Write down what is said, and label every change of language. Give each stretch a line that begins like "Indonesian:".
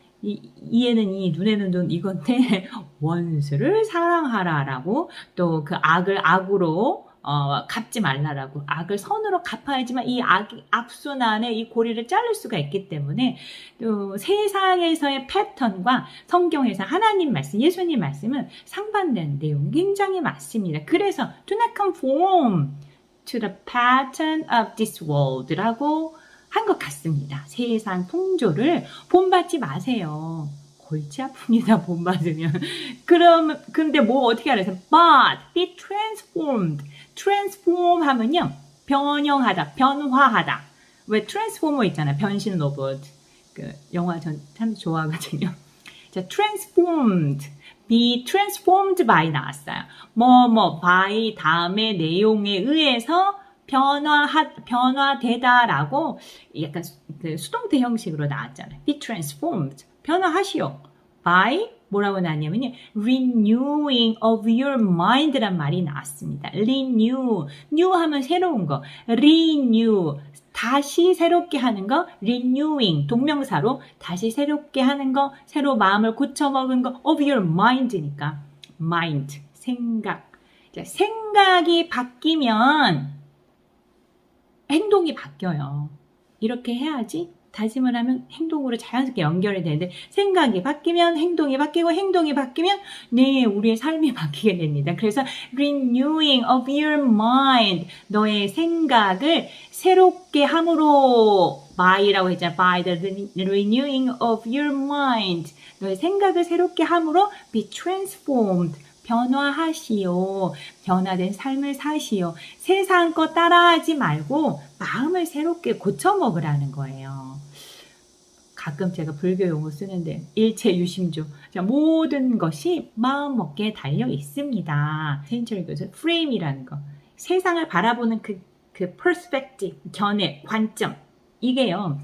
Korean: 이에는 이, 눈에는 눈 이건데 원수를 사랑하라라고 또 그 악을 악으로 갚지 말라라고 악을 선으로 갚아야지만 이 악순환의 이 고리를 자를 수가 있기 때문에 또 세상에서의 패턴과 성경에서 하나님 말씀, 예수님 말씀은 상반된 내용 굉장히 많습니다.
English: 그래서 do not conform to the pattern of this world
Korean: 라고 한 것 같습니다. 세상 풍조를 본받지 마세요. 골치 아픕니다. 본받으면. 근데 뭐 어떻게 알아서
English: but be transformed.
Korean: transform 하면요. 변형하다, 변화하다. 왜 트랜스포머 있잖아요. 변신 로봇. 그 영화 전 참 좋아하거든요.
English: 자, transformed. be transformed by 나왔어요.
Korean: by 다음에 내용에 의해서 변화되다라고 약간 그 수동태 형식으로 나왔잖아요.
English: be transformed.
Korean: 변화하시오. by 뭐라고 나왔냐면요.
English: renewing of your mind란
Korean: 말이 나왔습니다.
English: renew. new
Korean: 하면 새로운 거.
English: renew.
Korean: 다시 새롭게 하는 거. renewing. 동명사로 다시 새롭게 하는 거. 새로 마음을 고쳐먹은 거.
English: of your mind니까. mind. 생각.
Korean: 자, 생각이 바뀌면 행동이 바뀌어요. 이렇게 해야지 다짐을 하면 행동으로 자연스럽게 연결이 되는데 생각이 바뀌면 행동이 바뀌고 행동이 바뀌면 네, 우리의 삶이 바뀌게 됩니다. 그래서
English: renewing of your mind,
Korean: 너의 생각을 새롭게 함으로 by라고 했잖아.
English: by the renewing of your mind,
Korean: 너의 생각을 새롭게 함으로
English: be transformed,
Korean: 변화하시오. 변화된 삶을 사시오. 세상 거 따라하지 말고 마음을 새롭게 고쳐먹으라는 거예요. 가끔 제가 불교 용어 쓰는데 일체유심조. 자, 모든 것이 마음먹기에 달려 있습니다. 세인철 교수 frame이라는 거. 세상을 바라보는 그 perspective, 견해, 관점. 이게요.